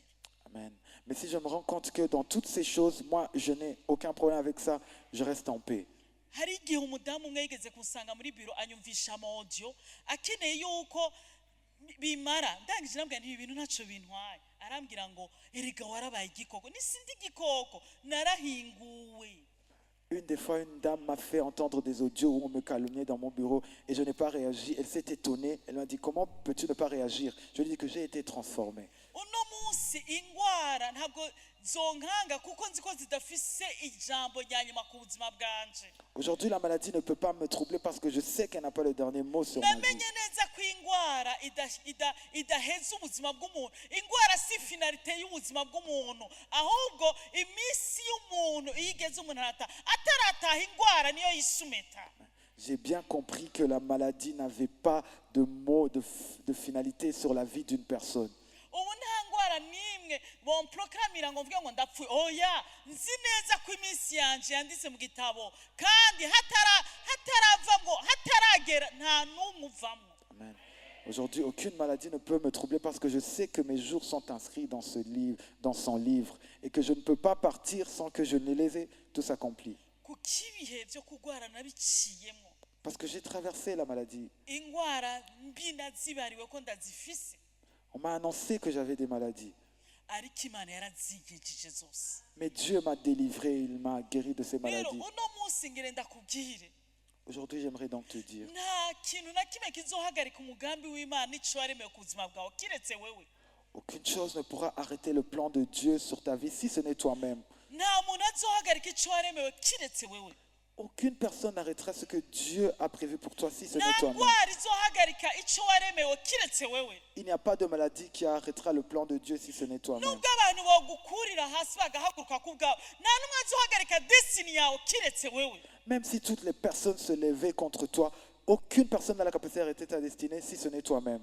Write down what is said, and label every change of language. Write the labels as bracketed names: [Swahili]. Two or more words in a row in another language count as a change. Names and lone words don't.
[Rundi] Amen. [French] Mais si je me rends compte que dans toutes ces choses, moi, je n'ai aucun problème avec ça, je reste en paix. [Rundi] Hari igihe umudamu umwe yigeze kunsanga muri biro anyumvisha amaudio akeneye yuko bimara ndangije nabwira nti ibi bintu ntaco bintwaye arambwira ngo erega warabaye igikoko nisindi igikoko narahinguwe. [French] Une des fois, une dame m'a fait entendre des audios où on me calomniait dans mon bureau et je n'ai pas réagi. Elle s'est étonnée. Elle m'a dit, comment peux-tu ne pas réagir? Je lui ai dit que j'ai été transformé. [Rundi] Uno munsi ingwara ntabwo zonkanga kuko nzi ko zidafise ijambo rya nyuma ku buzima bwanje. [French] Aujourd'hui, la maladie ne peut pas me troubler parce que je sais qu'elle n'a pas le dernier mot sur ma vie. [Rundi] Namenye neza ko ingwara idaheza ubuzima bw'umuntu. Ingwara si finalité y'ubuzima bw'umuntu ahubwo iminsi y'umuntu iyo igeze umuntu atarataha ingwara niyo yisumeta. [French] J'ai bien compris que la maladie n'avait pas de mot de finalité sur la vie d'une personne. [Rundi] Ubu nta ngwara n'imwe bomprokamira ngo mvuge ngo ndapfuye oya nzi neza ko iminsi yanje yanditse mu gitabo kandi hataragera nta n'umwe uvamwo. Amen. [French] Aujourd'hui, aucune maladie ne peut me troubler parce que je sais que mes jours sont inscrits dans ce livre, dans son livre, et que je ne peux pas partir sans que je ne les ai tous accomplis. [Rundi] Kuko ibihe byo kugwara nabiciyemo. [French] Parce que j'ai traversé la maladie. [Rundi] Ingwara mbi nazibariwe ko ndazifise. [French] On m'a annoncé que j'avais des maladies. [Rundi] Ariko Imana yarazigishije zose. [French] Mais Dieu m'a délivré, il m'a guéri de ces [Rundi] Rero [French] maladies. [Rundi] uno munsi ngire ndakubwire [French] Aujourd'hui, j'aimerais donc te dire, [Rundi] nta kintu na kimwe kizohagarika umugambi w'Imana ico waremewe ku buzima bwawe kiretse wewe. [French] aucune chose ne pourra arrêter le plan de Dieu sur ta vie si ce n'est toi-même. [Rundi] Nta muntu azohagarika ico waremewe kiretse wewe. [French] Aucune personne n'arrêtera ce que Dieu a prévu pour toi si ce n'est [Rundi] Nta [French] toi-même. [Rundi] ndwara izohagarika ico waremewe kiretse wewe. [French] Il n'y a pas de maladie qui arrêtera le plan de Dieu si ce n'est toi-même. [Rundi] Nubwo abantu bogukurira hasi bagahaguruka ku bwawe nta n'umwe azohagarika destiny yawe kiretse wewe. [French] Même si toutes les personnes se levaient contre toi, aucune personne n'a la capacité d'arrêter ta destinée si ce n'est toi-même.